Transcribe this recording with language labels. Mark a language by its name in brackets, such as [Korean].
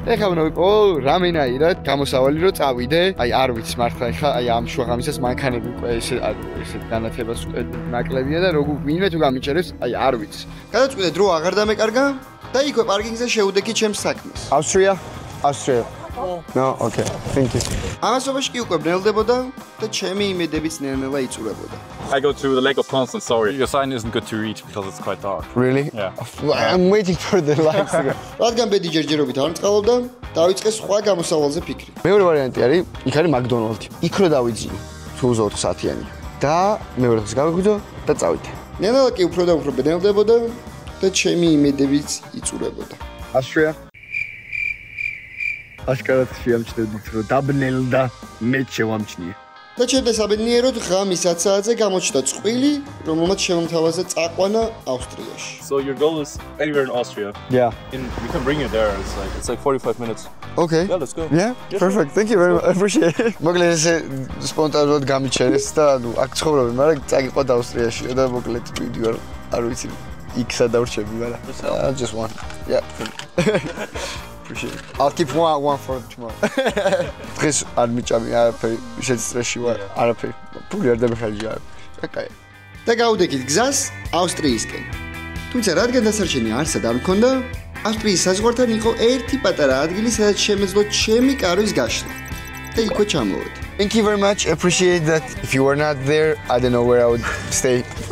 [Georgian] ეხლა უნდა ვიყო რამენაირად გამოსავალი რომ წავიდე, აი არ ვიცი მართლა ეხლა აი ამ შუაღამისას მანქანები უკვე ესე განათებას უკვე ნაკლებია და როგორ ვინმე თუ გამიჩერებს, აი არ ვიცი. გადაწყვიტე დრო აღარ დამეკარგა და იქვე პარკინგზე შევუდექი ჩემს საქმეს. [English] Austria? No, okay. Thank you. [Georgian] ამასობაში კი უკვე ბნელდებოდა და ჩემი იმედებიც ნელ-ნელა იწურებოდა. [English] I go to the Lake of Constance, sorry. Your sign isn't good to read because it's quite dark. Really? Yeah. I'm waiting for the lights to go. [Georgian] რადგან ბედი ჯერჯერობით არ მწყალობდა, დავიწყე სხვა გამოსავალზე ფიქრი. მეორე ვარიანტი არის, იქ არის McDonald's. იქ რო დავიძინო, თუ 4 საათიანი. და მეორე დღეს გავიღვიძო და წავიდე. ნელა კი უფრო და უფრო ბნელდებოდა და ჩემი იმედებიც იწურებოდა. [English] Austria? [Georgian] აშკარად შეამჩნევდით რომ დაბნელდა მე შევამჩნიე. და ჩემს საბედნიეროდ ღამის 10 საათზე გამოჩნდა წყვილი, რომელმაც შემომთავაზა წაყვანა ავსტრიაში. [English] So your goal is anywhere in Austria. Yeah. We can bring you there. It's like 45 minutes. Okay. Yeah, let's go. Yeah, perfect. Thank you very much. I appreciate it. [Georgian] მოკლედ ესე სპონტანურად გამიჩერეს და ანუ აქ ცხოვრობ, მაგრამ წაგიყვად ავსტრიაში და მოკლედ ვიდი არ ვიცი იქ სადავრჩები, მაგრამ [English] just one. Yeah. Appreciate it. I'll keep one for tomorrow. [Georgian] დღეს არ მიჭამი არაფერი, შეცრეში ვარ, არაფერი. ფული არ დამეხარჯი არ. აკაი. და გავუდექით გზას ავსტრიისკენ. თუმცა რადგან დასარჩენი არსად არ მქონდა, ავსტრიის საზღვართან იყო ერთი პატარა ადგილი, სადაც შემეძლო ჩემი კარვის გაშლა. და იქვე ჩამოვედი. [English] Thank you very much. Appreciate that. If you were not there, I don't know where I would stay.